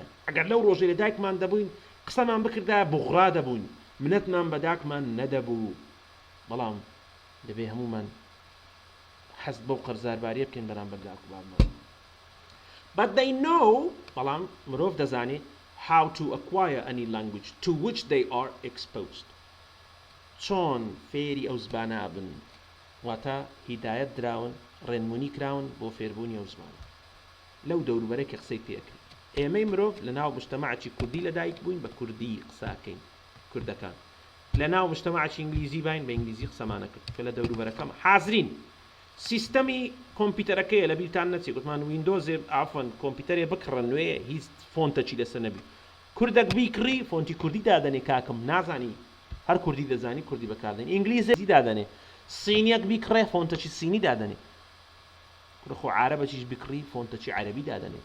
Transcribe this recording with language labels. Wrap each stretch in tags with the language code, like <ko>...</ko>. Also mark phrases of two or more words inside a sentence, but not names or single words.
<ckb>ئەگەر لەو ڕۆژێ لە دایکمان دەبووین قسەمان بکردایە بوغڕا دەبووین منەتمان بە داکمان نەدەبوو بەڵام دەبێ هەمومان حەست بەو قەرزارباریە بکەین بەرامبەر داک و بابمان.</ckb> <en>But they know</en> <ckb>بەڵام مرۆڤ دەزانێت</ckb> <en>how to acquire any language to which they are exposed.</en> <ckb>چۆن فێری ئەو زبانە بن واتە هیدایەت دراون ڕێنمونی کراون بۆ فێربوونی ئەو زمانە لەو دەوروبەرێکی قسەی پێکرد. ئێمەی مرۆڤ لە ناو مجتەمەعێکی کوردی لە دایک بووین بە کوردی قساکەین کوردەکان لە ناو مجتەمەعێکی ئینگلیزی باین بە ئینگلیزی قسەمانە کرد کە لە دەوروبەرەکەم حازرین سیستەمی کۆمپیوتەرەکەیە لە بیرتان نەچێت گوتمان ویندۆزێ ئافۆن کۆمپیوتەرێ بکڕە نوێ هیچ فۆنتەچی لەسەر نەبی کوردەک بیکڕی فۆنتی کوردی دادەنێ کاکەم نازانی هەر کوردی دەزانی کوردی بەکاردێن ئینگلیزی دادەنێ سینیەک بیکڕێ فۆنتەچی سینی دادەنێ خۆ عارەبەچیش بکڕی فۆنتەچی عەرەبی دادەنێ.</ckb>